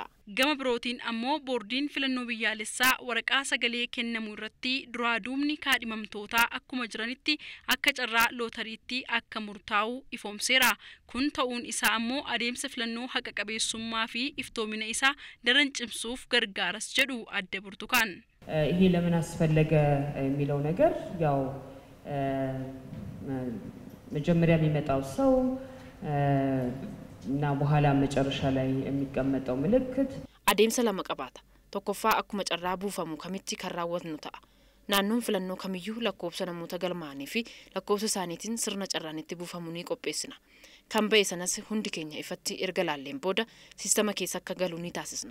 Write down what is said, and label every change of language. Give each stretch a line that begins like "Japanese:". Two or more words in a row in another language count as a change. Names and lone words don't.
Oromo: Gama birootiin ammoo boordiin filannoo biyyaalessaa waraqaa sagalee kennamuu irratti duraa duubni kaadhimamtootaa akkuma jiranitti akka carraa lootariitti akka murtaa'u ifoomseera. Kun ta'uun isaa ammoo adeemsa filannoo haqa qabeessummaa fi iftoomina isaa daran cimsuuf gargaaras jedhu Adde Burtukaan.
Amharic: ይሄ ለምን አስፈለገ የሚለው ነገር ያው መጀመሪያ የሚመጣው ሰው እና በኋላ መጨረሻ ላይ የሚቀመጠው ምልክት
Oromo: adeemsa lama qabaata. Tokkoffaa akkuma carraa buufamu kamitti kan raawwatnu ta'a. Naannoon filannoo kamiyyuu lakkoofsa namoota galmaa'anii fi lakkoofsa isaaniitiin sirna carraan itti buufamu ni qopheessina. Kan ba'e sanas hundi keenya ifatti erga laalleen booda siistama keessa akka galu ni taasisna.